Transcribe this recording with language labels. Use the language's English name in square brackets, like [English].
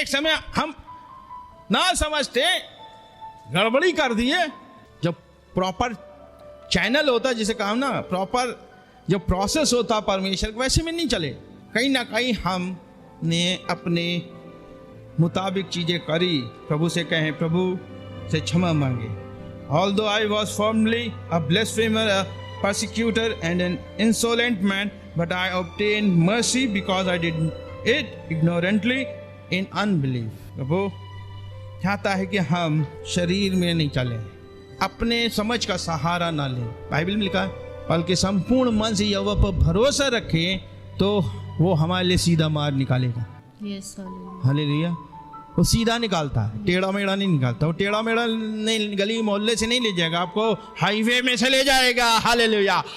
[Hindi] एक समय हम ना समझते, गड़बड़ी कर दिए। जब प्रॉपर चैनल होता, जिसे कहा ना, प्रॉपर जो प्रोसेस होता परमेश्वर का, वैसे में नहीं चले। कहीं ना कहीं हमने अपने मुताबिक चीजें करी। प्रभु से कहें, प्रभु से क्षमा मांगे। [English] Although I was formerly a blasphemer, a persecutor and an insolent man, but I obtained mercy because I did it ignorantly in unbelief. [Hindi] प्रभु चाहता है कि हम शरीर में नहीं चले, अपने समझ का सहारा ना लें। बाइबल में लिखा है, बल्कि संपूर्ण मन से यहोवा पर भरोसा रखें, तो वो हमारे लिए सीधा मार्ग निकालेगा। [English] Yes, hallelujah. [Hindi] हालेलुया। वो सीधा निकालता है, टेढ़ा मेढ़ा नहीं निकालता। वो टेढ़ा मेढ़ा नहीं, गली मोहल्ले से नहीं ले जाएगा, आपको हाईवे में से ले जाएगा। हालेलुया।